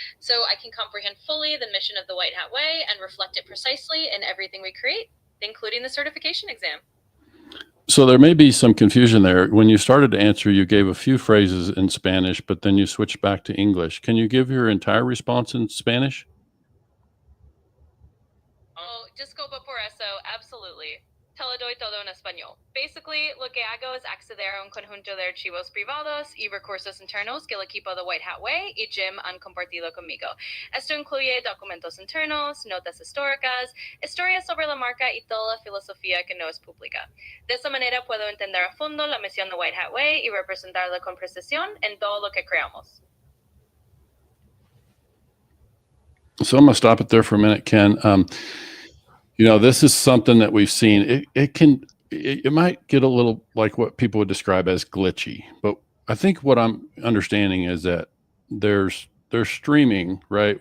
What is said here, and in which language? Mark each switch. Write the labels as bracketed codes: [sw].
[en] So I can comprehend fully the mission of the White Hat Way and reflect it precisely in everything we create, including the certification exam. So there may be some confusion there. When you started to answer, you gave a few phrases in Spanish, but then you switched back to English. Can you give your entire response in Spanish? [es] Oh, disculpa por eso, [en] absolutely. [es] Te lo doy todo en español. [en] Basically, [es] lo que hago es acceder a un conjunto de archivos privados y recursos internos que el equipo de White Hat Way y Jim han compartido conmigo. Esto incluye documentos internos, notas históricas, historias sobre la marca y toda la filosofía que no es pública. De esa manera puedo entender a fondo la misión de White Hat Way y representarla con precisión en todo lo que creamos. [en] So I'm going to stop it there for a minute, Ken. This is something that we've seen. It might get a little like what people would describe as glitchy, but I think what I'm understanding is that there's streaming, right?